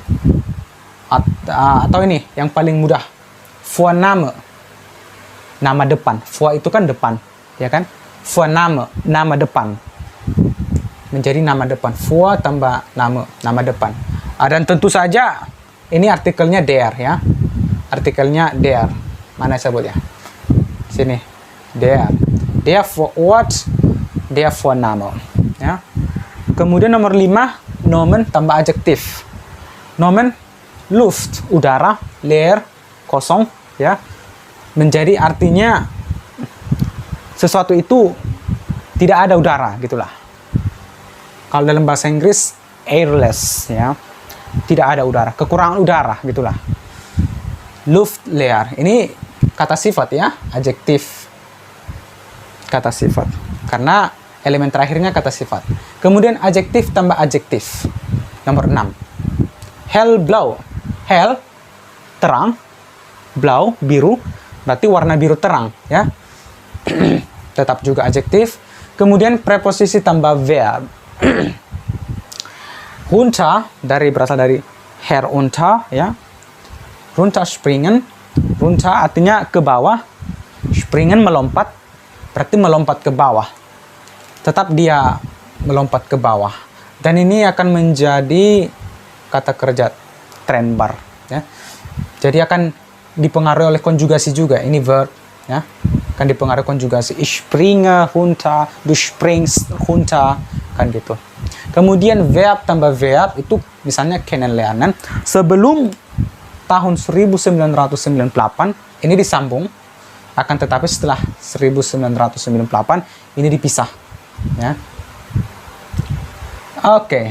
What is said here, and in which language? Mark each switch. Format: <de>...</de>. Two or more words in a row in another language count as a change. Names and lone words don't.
<id>Atau ini yang paling mudah, Vorname, nama depan. Vor itu kan depan, ya kan? Vorname, nama depan, menjadi nama depan. Vor tambah nama depan. Dan tentu saja ini artikelnya der, ya. Artikelnya der. Mana sebutnya? Sini.</id> <de>Der vor Ort, der Vorname,</de> <id>ya. Kemudian nomor 5, Nomen tambah adjektif. Nomen, Luft, udara, leer, kosong, ya. Menjadi artinya sesuatu itu tidak ada udara, gitulah. Kalau dalam bahasa Inggris, airless, ya. Tidak ada udara, kekurangan udara, gitulah.</id> <de>Luft, leer.</de> <id>Ini kata sifat, ya, adjektif. Kata sifat. Karena elemen terakhirnya kata sifat. Kemudian adjektif tambah adjektif. Nomor 6.</id> <de>Hellblau. Hell, terang. Blau,</de> <id>biru. Berarti warna biru terang, ya. Tetap juga adjektif. Kemudian preposisi tambah verb. Runter, berasal dari herunter, ya.</id> <de>Runterspringen. Runter</de> <id>artinya ke bawah. Springen, melompat. Berarti melompat ke bawah. Tetap dia melompat ke bawah. Dan ini akan menjadi kata kerja trennbar, ya. Jadi akan dipengaruhi oleh konjugasi juga. Ini verb, ya. Akan dipengaruhi konjugasi.</id> <de>Ich springe runter, du springst runter,</de> <id>kan gitu. Kemudian verb tambah verb itu misalnya kennenlernen. Sebelum tahun 1998 ini disambung, akan tetapi setelah 1998 ini dipisah, ya. Oke.</id>